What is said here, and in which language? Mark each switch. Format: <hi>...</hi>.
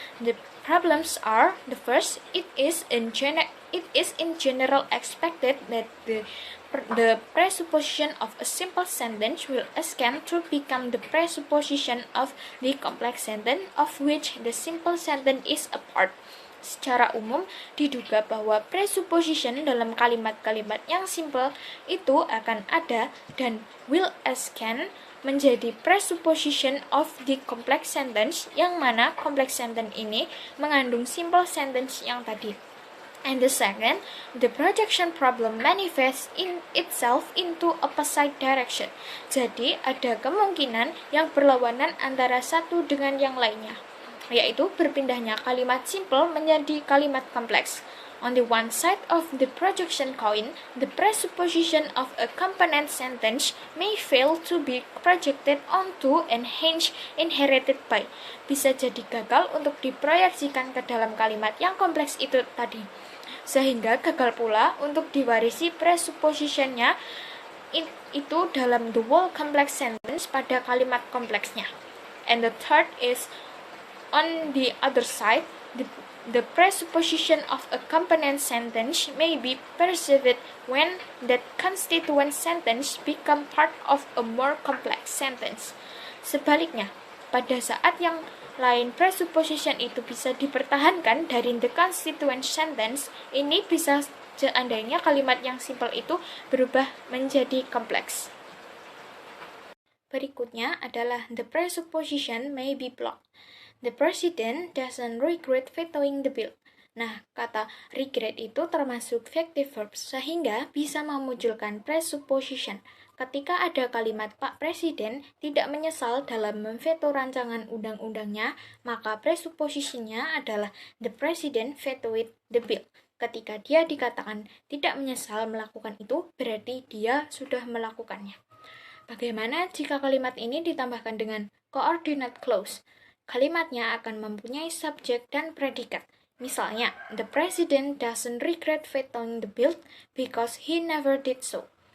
<en>The problems are, the first, it is in general expected that the presupposition of a simple sentence will ascend to become the presupposition of the complex sentence of which the simple sentence is a part.</en> <id>Secara umum, diduga bahwa presupposition dalam kalimat-kalimat yang simple itu akan ada dan</id> <en>will ascend</en> <id>menjadi</id> <en>presupposition of the complex sentence,</en> <id>yang mana</id> <en>complex sentence</en> <id>ini mengandung</id> <en>simple sentence</en> <id>yang tadi.</id> <en>And the second, the projection problem manifests in itself into opposite direction.</en> <id>Jadi, ada kemungkinan yang berlawanan antara satu dengan yang lainnya, yaitu berpindahnya kalimat simple menjadi kalimat kompleks.</id> <en>On the one side of the projection coin, the presupposition of a component sentence may fail to be projected onto and hence inherited by.</en> <id>Bisa jadi gagal untuk diproyeksikan ke dalam kalimat yang kompleks itu tadi, sehingga gagal pula untuk diwarisi presuppositionnya itu dalam</id> <en>the whole complex sentence</en> <id>pada kalimat kompleksnya.</id> <en>And the third is, on the other side, the presupposition of a component sentence may be perceived when that constituent sentence become part of a more complex sentence.</en> <id>Sebaliknya, pada saat yang lain presupposition itu bisa dipertahankan dari</id> <en>the constituent sentence,</en> <id>ini bisa seandainya kalimat yang simple itu berubah menjadi kompleks. Berikutnya adalah</id> <en>the presupposition may be blocked. The president doesn't regret vetoing the bill.</en> <id>Nah, kata regret itu termasuk active verb, sehingga bisa memunculkan presupposition. Ketika ada kalimat Pak Presiden tidak menyesal dalam memveto rancangan undang-undangnya, maka presuppositionnya adalah</id> <en>the president vetoed the bill.</en> <id>Ketika dia dikatakan tidak menyesal melakukan itu, berarti dia sudah melakukannya. Bagaimana jika kalimat ini ditambahkan dengan coordinate clause? Kalimatnya akan mempunyai subjek dan predikat.</id> <en>Misalnya, the president doesn't regret vetoing the bill because he never did so.</en>